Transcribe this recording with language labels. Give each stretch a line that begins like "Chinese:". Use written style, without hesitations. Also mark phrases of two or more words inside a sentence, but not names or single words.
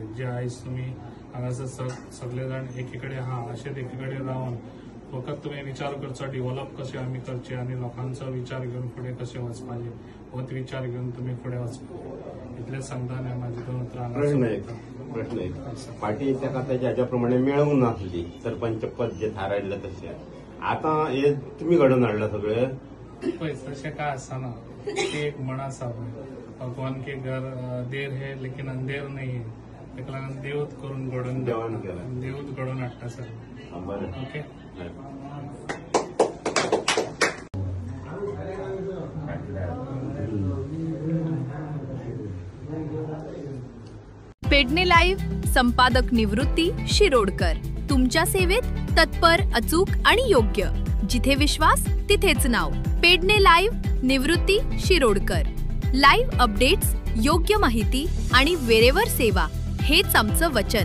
Konkani: जे आयज तुमी हांगासर सगळे जाण एके कडेन आहा अशेंच एके कडेन रावन फकत तुमी विचार करचो डिव्हलप कशें आमी करचें आनी लोकांचो विचार घेवन फुडें कशें वचपाचें होच विचार घेवन तुमी फुडें वचपाचें। इतलेंच सांगता आनी म्हाजी 2 उतरां प्रश्न एक पार्टी ताका तेच्या हाच्या प्रमाणे मेळूंक नासली सरपंच पद जे थारायल्लें तशें आतां हे तुमी घडोवन हाडला सगळे पळय तशें काय आसना। ते एक म्हण आसा पळय
Hindi: भगवान के घर देर है लेकिन अंधेर नहीं है,
Konkani: ताका लागून देवच करून घडोवन देवान केला देवच घडोवन हाडटा सर। बरें ओके
Marathi: पेडणे लाईव्ह संपादक निवृत्ती शिरोडकर तुमच्या सेवेत तत्पर, अचूक आणि योग्य। जिथे विश्वास तिथेच नाव। पेडणे लाईव्ह निवृत्ती शिरोडकर।
English: live updates,
Marathi: योग्य माहिती आणि वेरेवर सेवा हेच आमचं वचन।